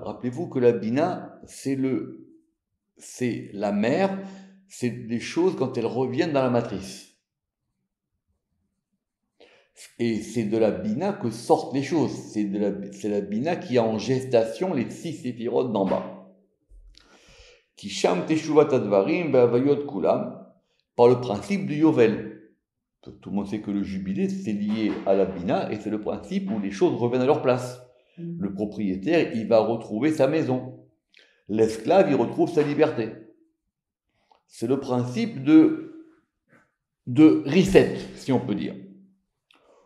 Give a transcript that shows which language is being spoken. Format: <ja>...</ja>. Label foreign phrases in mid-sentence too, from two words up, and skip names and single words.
<fr>Rappelez-vous que la Bina, c'est la mère, c'est des choses quand elles reviennent dans la matrice. Et c'est de la Bina que sortent les choses. C'est la Bina qui a en gestation les 6 séphirotes d'en bas.</fr> <he>כי שם תשובת הדברים באבותם כולם,</he> <fr>par le principe du Yovel. Tout le monde sait que le jubilé, c'est lié à la Bina, et c'est le principe où les choses reviennent à leur place. Le propriétaire, il va retrouver sa maison. L'esclave, il retrouve sa liberté. C'est le principe de reset, si on peut dire.</fr>